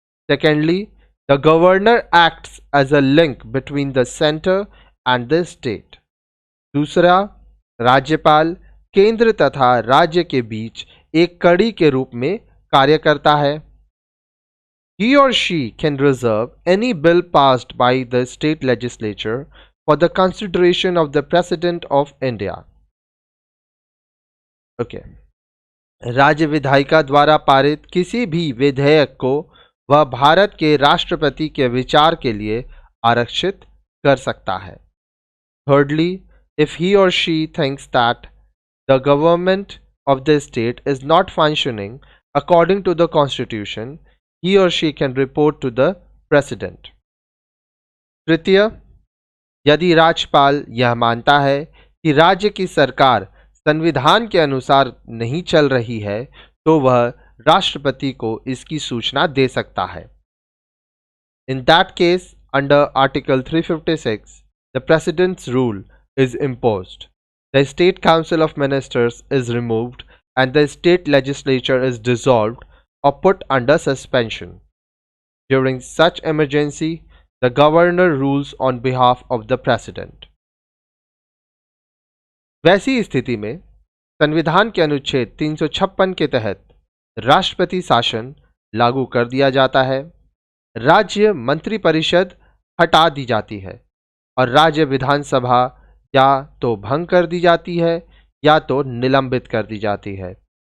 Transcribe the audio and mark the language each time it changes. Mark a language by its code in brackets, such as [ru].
[en] Secondly, the governor acts as a link between the center and the state. [hi] दूसरा, राज्यपाल केंद्र तथा राज्य के बीच एक कड़ी के रूप में कार्य करता है। [en] He or she can reserve any bill passed by the state legislature for the consideration of the President of India. Okay. [hi] राज्य विधायिका द्वारा पारित किसी भी विधेयक को वह भारत के राष्ट्रपति के विचार के लिए आरक्षित कर सकता है। [en] Thirdly, if he or she thinks that the government of the state is not functioning according to the constitution, he or she can report to the president. [hi] तृतीय, यदि राज्यपाल यह मानता है कि राज्य की सरकार संविधान के अनुसार नहीं चल रही है, तो वह राष्ट्रपति को इसकी सूचना दे सकता है। [en] In that case, under Article 356, the President's rule is imposed. The State Council of Ministers is removed and the state legislature is dissolved or put under suspension. During such emergency, the governor rules on behalf of the President. [hi] वैसी स्थिति में संविधान के अनुच्छेद 356 के तहत राष्ट्रपति शासन लागू कर दिया जाता है, राज्य मंत्रिपरिषद हटा दी जाती है और राज्य विधानसभा या तो भंग कर दी जाती है या तो निलंबित कर दी जाती है।